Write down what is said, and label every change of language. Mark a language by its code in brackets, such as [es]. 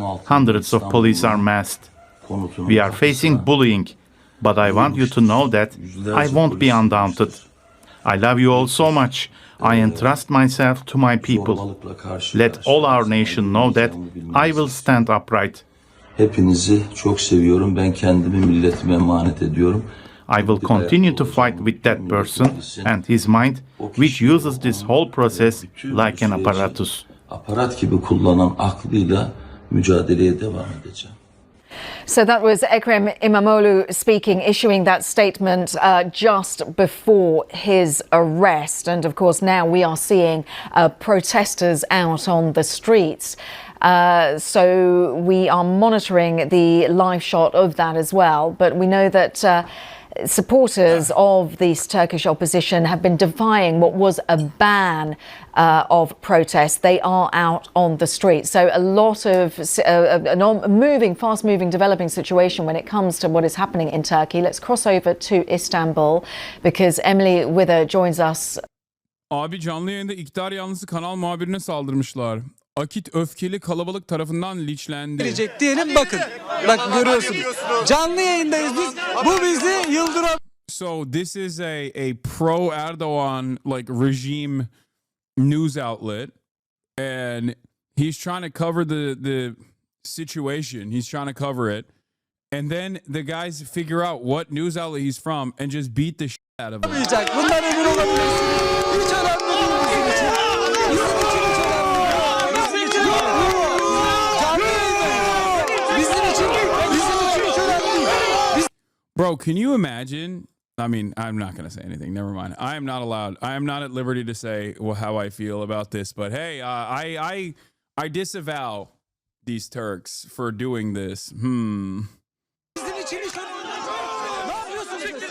[en] Hundreds of police are masked. We are facing bullying, but I want you to know that I won't be undaunted. I love you all so much. I entrust myself to my people. Let all our nation know that I will stand upright. [tr] Hepinizi çok seviyorum. Ben kendimi milletime emanet ediyorum. [en] I will continue to fight with that person and his mind, which uses this whole process like an apparatus. [tr] Aparat gibi kullanan aklıyla mücadeleye devam edeceğim. [en] So that was Ekrem İmamoğlu speaking, issuing that statement just before his arrest. And of course, now we are seeing protesters out on the streets. So we are monitoring the live shot of that as well. But we know that supporters of this Turkish opposition have been defying what was a ban of protests. They are out on the street. So a lot of a fast-moving, developing situation when it comes to what is happening in Turkey. Let's cross over to Istanbul because Emily Wither joins us. [tr] Abi canlı yayında iktidar yanlısı kanal muhabirine saldırmışlar. Akit öfkeli kalabalık tarafından linçlendi. Gelecek diyelim, bakın. Bak görüyorsunuz. Canlı yayındayız biz. Bu bizi yıldıran. [en] So this is a pro Erdogan like regime news outlet, and he's trying to cover the situation. He's trying to cover it, and then the guys figure out what news outlet he's from and just beat the shit out of him. [tr] Bundan emin olabilirsiniz. Hiç önemli değil bizim için. Bizim için hiç önemli değil. Bizim için canlı yayındayız. Bizim için hiç önemli değil. [en] Bro, can you imagine? I mean, I'm not going to say anything. Never mind. I am not allowed. I am not at liberty to say how I feel about this. But hey, I disavow these Turks for doing this. [tr] Bizim için hiç önemli değil. Ne yapıyorsunuz?